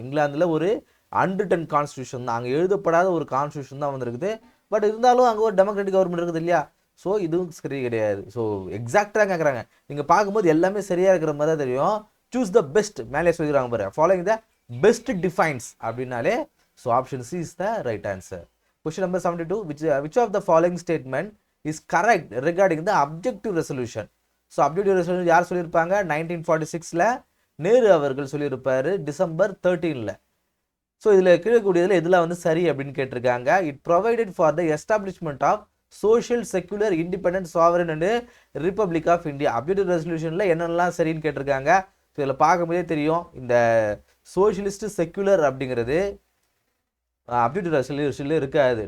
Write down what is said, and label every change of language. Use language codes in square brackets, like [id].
[ta] இங்கிலாந்தில் ஒரு unwritten constitution தான், அங்கே எழுதப்படாத ஒரு கான்ஸ்டியூஷன் தான் இருக்குது. பட் இருந்தாலும் அங்கே ஒரு டெமோக்ராட்டிக் கவர்மெண்ட் இருக்குது இல்லையா? ஸோ இதுவும் சரி கிடையாது. ஸோ எக்ஸாக்டாக கேட்குறாங்க. நீங்கள் பார்க்கும்போது எல்லாமே சரியாக இருக்கிற மாதிரி தான் தெரியும். [en] choose the best [ta] மேலே சொல்லிடுறாங்க பாரு, [en] following the best defines [ta] அப்படின்னாலே [en] So option C is the right answer. Question number 72, which of the following statement is correct regarding the objective resolution? So objective resolution [ta] யார் சொல்லியிருப்பாங்க? 1946ல நேரு அவர்கள் சொல்லியிருப்பாரு, டிசம்பர் 13ல. ஸோ இதில் கீழக்கூடியதில் எதில் சரி அப்படின்னு கேட்டிருக்காங்க. [en] It provided for the establishment of social secular independent sovereign and republic of India. [ta] Objective ரெசல்யூஷனில் என்னென்னலாம் சரின்னு கேட்டிருக்காங்க. ஸோ இதில் பார்க்கும்போதே தெரியும், இந்த சோஷியலிஸ்ட் செக்குலர் அப்படிங்கிறது அப்ஜெக்டிவ் ரெசல்யூஷன்ல இருக்காது.